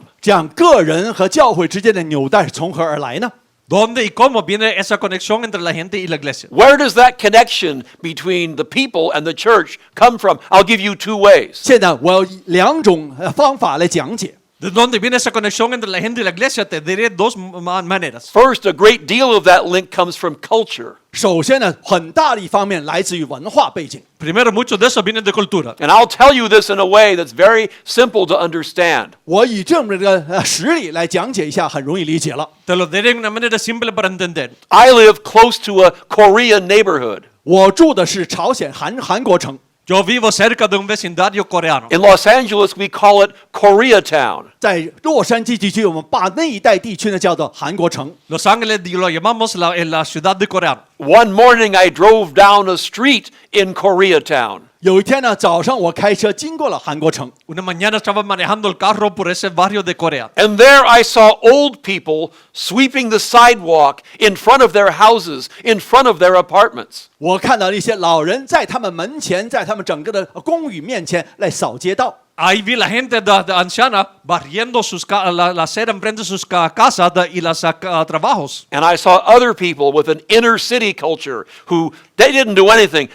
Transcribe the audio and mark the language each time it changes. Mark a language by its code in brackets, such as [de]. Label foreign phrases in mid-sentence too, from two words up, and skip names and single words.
[zh] 这样，个人和教会之间的纽带是从何而来呢？ [es] ¿Dónde y cómo viene esa conexión entre la gente y la iglesia? [en] Where does that connection between the people and the church come from? I'll give you two ways. [zh] 现在我要以两种方法来讲解。 [es] ¿De dónde viene esa conexión entre la gente y la iglesia? Te diré dos maneras. [en] First, a great deal of that link comes from culture. [zh] 首先呢，很大的一方面来自于文化背景。 [es] Primero, mucho de eso viene de cultura. [en] And I'll tell you this in a way that's very simple to understand. [zh] 我以这么个实例来讲解一下，很容易理解了。 [es] Te lo diré de una manera simple para entender. [en] I live close to a Korean neighborhood. [zh] 我住的是朝鲜韩国城， [es] Yo vivo cerca de un vecindario coreano. [en] In Los Angeles, we call it Koreatown. [zh] 在洛杉矶地区，我们把那一带地区呢叫做韩国城。 [es] Los Ángeles lo llamamos la ciudad de coreano. [en] One morning I drove down a street in Koreatown. [zh] 有一天呢，早上我开车经过了韩国城， [es] Una mañana estaba manejando el carro por ese barrio de Corea. [en] And there I saw old people sweeping the sidewalk in front of their houses, in front of their apartments. [zh] 我看到一些老人在他们门前，在他们整个的公寓面前来扫街道。 [es] Ahí vi la gente de anciana barriendo la acera enfrente de sus casas y los trabajos. [en] And I saw other people with an inner city culture who they didn't do anything.